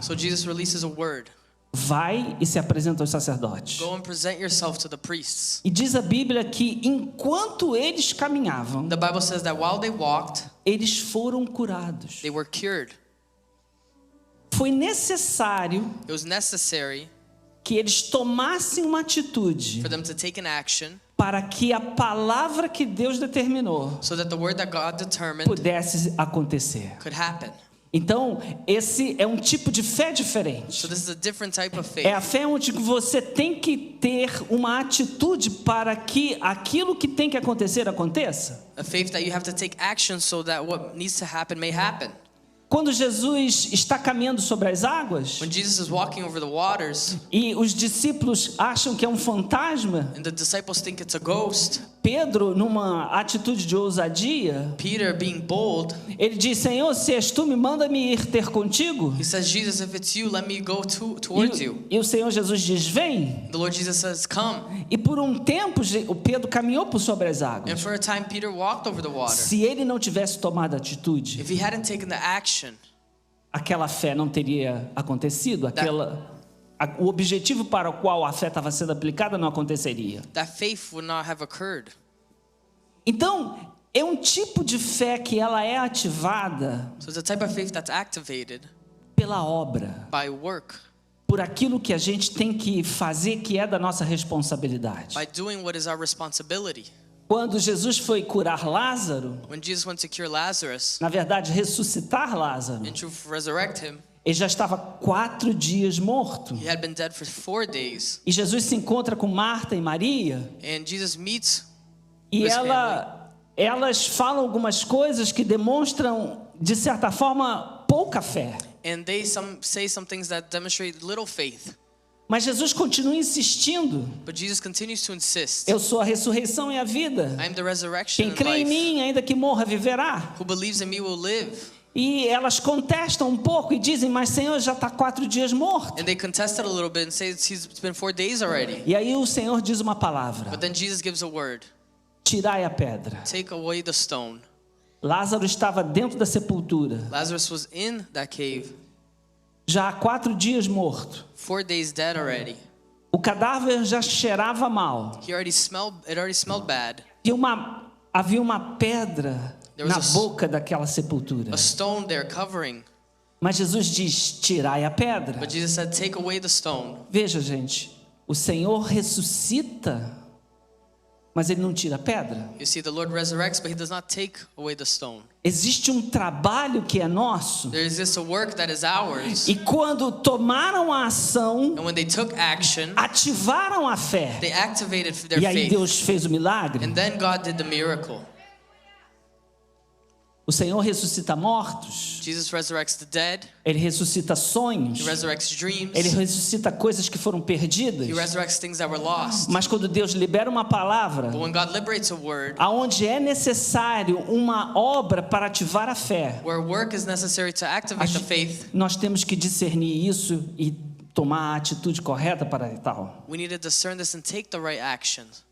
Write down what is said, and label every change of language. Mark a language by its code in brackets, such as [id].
[en] So Jesus releases a word. [pt] vai e se apresenta aos sacerdotes. [en] Go and present yourself to the priests. [pt] E diz a Bíblia que enquanto eles caminhavam, [en] The Bible says that while they walked, [pt] eles foram curados. [en] they were cured. [pt] Foi necessário [en] It was necessary [pt] que eles tomassem uma atitude [en] for them to take an action [pt] para que a palavra que Deus determinou [en] so that the word that God determined [pt] pudesse acontecer. [en] could happen. [pt] Então, esse é um tipo de fé diferente. [en] So this is a different type of faith. [pt] É a fé onde você tem que ter uma atitude para que aquilo que tem que acontecer aconteça. [en] A faith that you have to take action so that what needs to happen may happen. [pt] Quando Jesus está caminhando sobre as águas [en] When Jesus is walking over the waters [pt] e os discípulos acham que é um fantasma, [en] and the disciples think it's a ghost, [pt] Pedro, numa atitude de ousadia, [en] Peter, being bold, [pt] ele diz: Senhor, se és tu, me manda-me ir ter contigo. [en] he says, Jesus, if it's you, let me go towards you. [pt] E o Senhor Jesus diz: vem. [en] The Lord Jesus says, come. [pt] E por um tempo o Pedro caminhou por sobre as [en] And [pt] águas. [en] for a time, Peter walked over the water. [pt] Se ele não tivesse tomado atitude, [en] If he hadn't taken the action, [pt] aquela fé não teria acontecido, o objetivo para o qual a fé estava sendo aplicada não aconteceria. [en] that faith would not have occurred. [pt] Então, é um tipo de fé que ela é ativada [en] So it's a type of faith that's activated [pt] pela obra, [en] by work, [pt] por aquilo que a gente tem que fazer que é da nossa responsabilidade. [en] by doing what is our responsibility. [pt] Quando Jesus foi curar Lázaro, [en] When Jesus went to cure Lazarus [pt] na verdade ressuscitar Lázaro, [en] and to resurrect him, [pt] ele já estava 4 dias morto. [en] he had been dead for 4 days. [pt] E Jesus se encontra com Marta e Maria [en] And Jesus meets [pt] e [en] His [pt] elas falam algumas coisas que demonstram, de certa forma, pouca fé. [en] and they say some things that demonstrate little faith. [pt] Mas Jesus continua insistindo: [en] But Jesus continues to insist, [pt] eu sou a ressurreição e a vida. [en] I am the resurrection [pt] Quem [en] and [pt] crê em [en] life. [pt] mim, ainda que morra, viverá. [en] Who believes in me will live. [pt] E elas contestam um pouco e dizem: mas Senhor, já está 4 dias morto. [en] And they contested a little bit and say it's been 4 days already. [pt] E aí o Senhor diz uma palavra: [en] But then Jesus gives a word. [pt] tirai a pedra. [en] Take away the stone. [pt] Lázaro estava dentro da sepultura, [en] Lazarus was in that cave, [pt] já há 4 dias morto. [en] 4 days dead already. [pt] O cadáver já cheirava mal. [en] It already smelled bad. [pt] E havia uma pedra [en] There was [pt] na boca daquela sepultura. [en] A stone there covering. [pt] Mas Jesus diz: tirai a pedra. [en] But Jesus said, take away the stone. [pt] Veja, gente, o Senhor ressuscita, mas Ele não tira a pedra. [en] You see, the Lord resurrects, but he does not take away the stone. [pt] Existe um trabalho que é nosso. [en] There is this a work that is ours. [pt] E quando tomaram a ação, [en] And when they took action, [pt] ativaram a fé. [en] they activated their [pt] E aí [en] faith. [pt] Deus fez o milagre. [en] And then God did the miracle. [pt] O Senhor ressuscita mortos. [en] Jesus resurrects the dead. [pt] Ele ressuscita sonhos. [en] He resurrects dreams. [pt] Ele ressuscita coisas que foram perdidas. [en] He resurrects things that were lost. [pt] Mas quando Deus libera uma palavra, [en] But when God liberates a word, [pt] aonde é necessário uma obra para ativar a fé, [en] where work is necessary to activate the faith, [pt] nós temos que discernir isso e tomar a atitude correta para tal. [en] we need to discern this and take the right action.